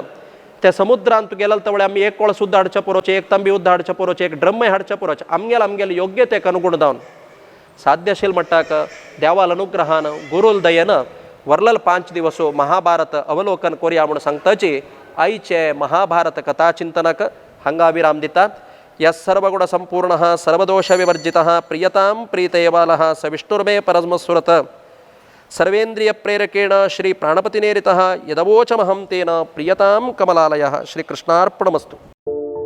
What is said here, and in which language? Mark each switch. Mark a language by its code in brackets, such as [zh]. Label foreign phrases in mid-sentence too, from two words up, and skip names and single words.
[kok] त्या समुद्रांत गेल्यार तवळे आमी एक कोळ सुद्दां हाडचे पुरोवचे एक तांबी उद्दा हाडचे पुरोवचे एक ड्रम्मय हाडचे पुरोवचे आमगेले योग्यतेक अनुगुण जावन साध्य आशिल्ले म्हणटाक देवाल अनुग्रहान गुरुल दयेन वरलाल 5 दिवस महाभारत अवलोकन करुया म्हणून सांगताची आयचे महाभारत कथा चिंतनाक हांगा विराम दितात. [sa] यस् सर्वगुण संपूर्ण सर्वदोष विवर्जित प्रियतां प्रीतयवालः स विष्णुर्मे परस्मस्फुरत् सर्वेन्द्रिय प्रेरकेण श्री प्राणपतिनेरितः यदवोचमहं तेन प्रियतां कमलालयः. श्रीकृष्णार्पणमस्तु.